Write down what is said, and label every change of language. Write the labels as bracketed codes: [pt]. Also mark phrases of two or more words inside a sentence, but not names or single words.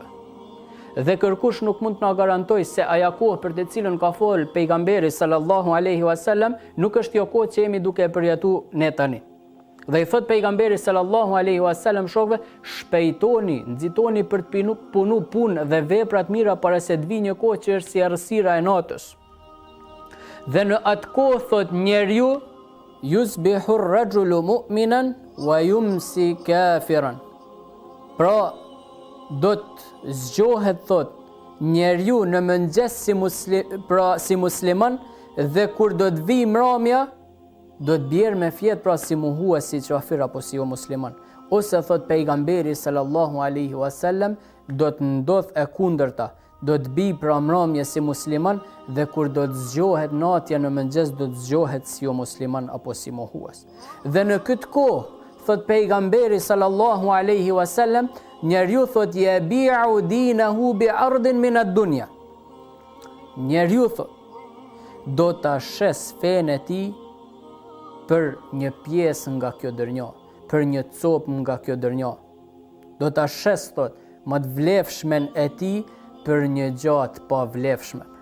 [sq] Dhe kërkush nuk mund të na garantoj se aja kohë për të cilën ka fol pejgamberi [ar] صلى الله عليه وسلم [sq] nuk është jo kohë që jemi duke e përjetuar ne tani. Dhe i thot pejgamberi [ar] صلى الله عليه وسلم [sq] shokëve, shpejtoni, nxitoni për të punu punë dhe veprat mira para se të vijë një kohë që është si errësira e natës. Dhe në atë kohë thot njeriu, [ar] يصبح الرجل مؤمنا ويمسي كافرا. [sq] Pra do të zgjohet thot njeriu në mëngjes si musliman dhe kur do të vi mramja do të bjerë me fjet pra si muhues si qafir apo si jo musliman. Ose thot pejgamberi [ar] صلى الله عليه وسلم [sq] do të ndodh e kundërta, do të bi pra mramje si musliman dhe kur do të zgjohet natja në mëngjes do të zgjohet si jo musliman apo si mohues. Dhe në këtë kohë, thot pejgamberi [ar] صلى الله عليه وسلم, [sq] njeriu thot [ar] يبيع دينه بعرض من الدنيا. [sq] Njeriu thot do ta shes fenë e tij për një pjesë nga kjo dërnjo, për një copë nga kjo dërnjo. Do ta shes thot më të vlefshmen e tij për një gjatë pa vlefshme.